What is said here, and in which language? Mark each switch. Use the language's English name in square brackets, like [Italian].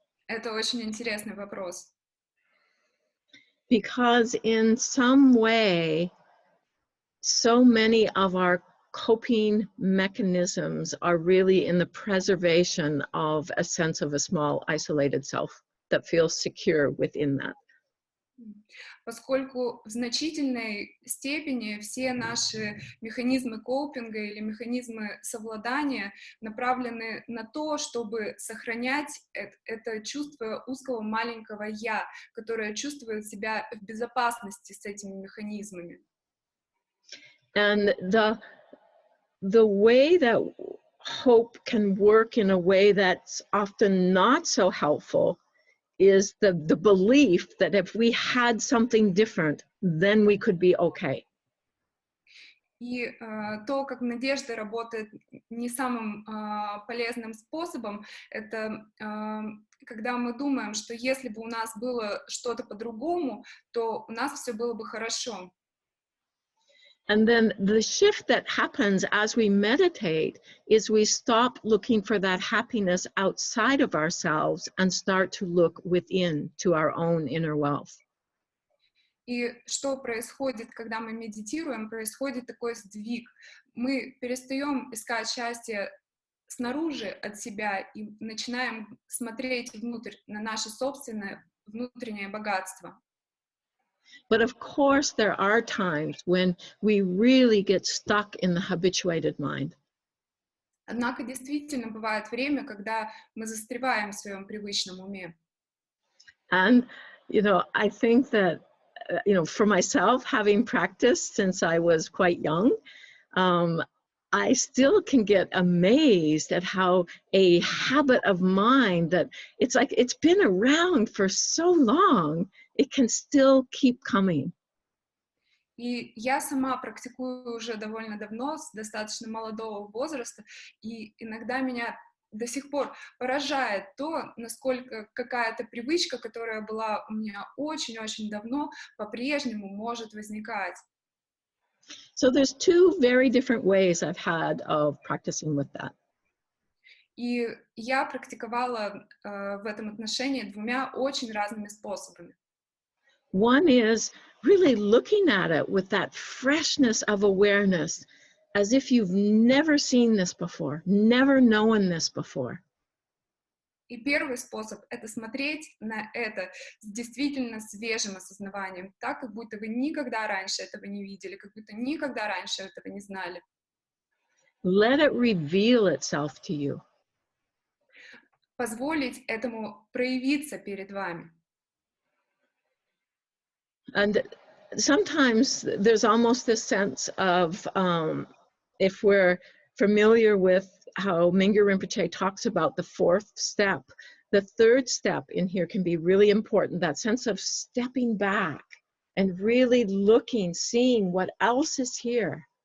[Russian] Это очень интересный вопрос. [English] Because in some way, so many of our coping mechanisms are really in the preservation of a sense of a small isolated self that feels secure within that. [Russian] Поскольку в значительной степени все наши механизмы копинга или механизмы совладания направлены на то, чтобы сохранять это чувство узкого маленького «я», которое чувствует себя в безопасности с этими механизмами. [English] And the way that hope can work in a way that's often not so helpful is the belief that if we had something different, then we could be okay. [Russian] И то, как надежда работает не самым полезным способом, это когда мы думаем, что если бы у нас было что-то по-другому, то у нас все было бы хорошо. [English] And then the shift that happens as we meditate is we stop looking for that happiness outside of ourselves and start to look within to our own inner wealth. [Russian] И что происходит, когда мы медитируем, происходит такой сдвиг. Мы перестаем искать счастье снаружи от себя и начинаем смотреть внутрь, на наше собственное внутреннее богатство. [English] But of course, there are times when we really get stuck in the habituated mind. [Russian] Однако действительно бывает время, когда мы застреваем в своем привычном уме. [English] And, I think that, for myself, having practiced since I was quite young, I still can get amazed at how a habit of mind that it's like it's been around for so long, it can still keep coming. [Russian] И я сама практикую уже довольно давно, с достаточно молодого возраста, и иногда меня до сих пор поражает то, насколько какая-то привычка, которая была у меня очень-очень давно, по-прежнему может возникать. [English] So there's two very different ways I've had of practicing with that. [Russian] И я практиковала в этом отношении двумя очень разными способами. [English] One is really looking at it with that freshness of awareness, as if you've never seen this before, never known this before. [Russian] И первый способ — это смотреть на это с действительно свежим осознаванием, так, как будто вы никогда раньше этого не видели, как будто никогда раньше этого не знали. [English] Let it reveal itself to you. [Russian] Позволить этому проявиться перед вами. [English] And sometimes there's almost this sense of, if we're familiar with how Mingyur Rinpoche talks about the fourth step, the third step in here can be really important, that sense of stepping back and really looking, seeing what else is here.